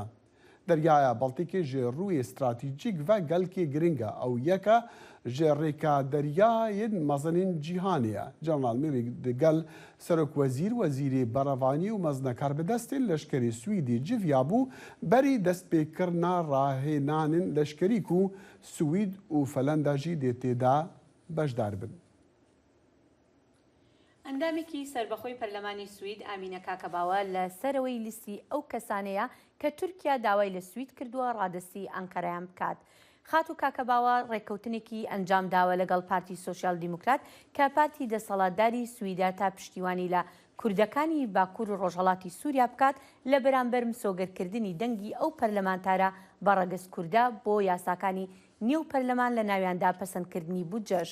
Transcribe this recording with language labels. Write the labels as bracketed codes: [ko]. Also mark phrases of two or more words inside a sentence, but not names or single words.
[ku] Deryaya Baltîkê ji rûyê stratîjîk ve gelkê giring e ew yek e ji rêka deryayên mezinên cîhanê ye. General Meli di gel Serokwezîr, Wezîrê Berevanî û mezinekar bi destên leşkerê Swîdê civiya bû berî destpêkirina rahênanên leşkerî ku Swîd û Felenda jî dê têda beşdar bin. [ckb] ئەندامێکی سربەخۆی پەرلەمانی سوید ئامینە کاکەباوە لە سەرەوەی لیستی ئەو کەسانەیە کە تورکیا داوای لە سوید کردووە ڕادستی ئەنکەرەیان بکات. خات و کاکەباوە ڕێککەوتنێکی ئەنجام داوە لەگەڵ پارتی سۆشیال دیموکرات کە پارتی دەسەڵاتداری سویدا تا پشتیوانی لە کوردەکانی باکوور و ڕۆژهەڵاتی سووریا بکات لە بەرامبەر مسۆگەرکردنی دەنگی ئەو پەرلەمانتارە بە ڕەگەز کووردە بۆ یاساکانی نێو پەرلەمان لە ناویاندا پەسەندکردنی بودجەش.